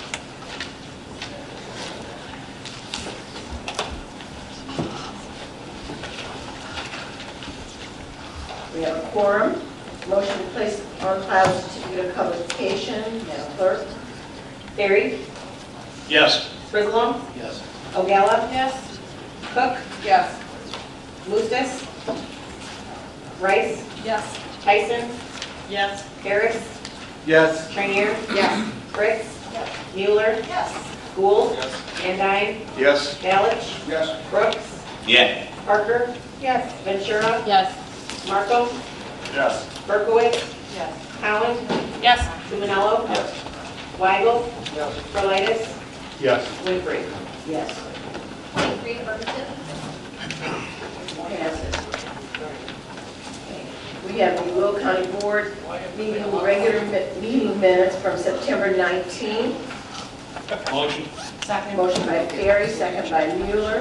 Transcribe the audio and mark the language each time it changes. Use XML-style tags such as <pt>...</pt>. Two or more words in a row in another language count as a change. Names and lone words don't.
<en>We have a quorum. Motion to place on file certificate of publication. Madam Clerk. Barry. Yes. Frislam. Yes. O'Gala. Yes. Cook. Yes. Mustis. Rice. Yes. Tyson. Yes. Harris. Yes. Trainier. Yes. Fritz. Mueller. Yes. Gould. Yes. Van Dyne. Yes. Balich. Yes. Brooks. Yeah. Parker. Yes. Ventura. Yes. Markham. Yes. Berkowitz. Yes. Cowan. Yes. Tumanello. Yes. Weigel. Yes. Karlitis. Yes. Winfrey. Yes. 23 affirmative. Passes. We have the Will County Board meeting regular meeting minutes from September 19th. Motion. Second. Motion by Perry, second by Mueller.</en>